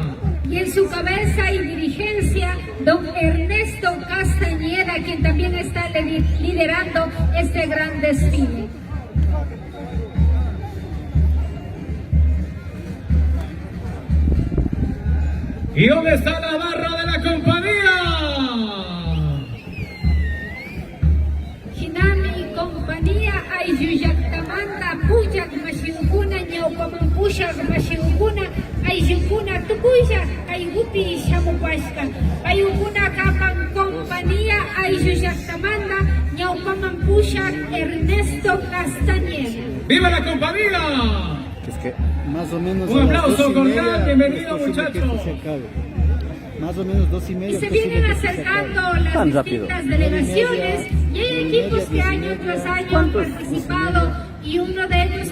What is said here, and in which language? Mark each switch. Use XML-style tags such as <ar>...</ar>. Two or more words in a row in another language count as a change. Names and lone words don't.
<es>Y en su cabeza y dirigencia, don Ernesto Castañeda, quien también está liderando este gran desfile. ¿Y dónde está la barra de la compañía?</es> <qu>Hinami compañía ayuyaktamanta puyak mashinkuna ñawpamampushak mashinkuna ayllukuna tukuysha kaygupi shamupashka kaykuna kapan compañía ayuyaktamanta ñawpamampushak Ernesto Castañeda.</qu> <es>¡Viva la compañía! Es que más o menos. Un aplauso cordial, bienvenido muchachos. Más o menos 2:30. Y se vienen acercando las distintas delegaciones y hay equipos que año tras año han participado y uno de ellos</es>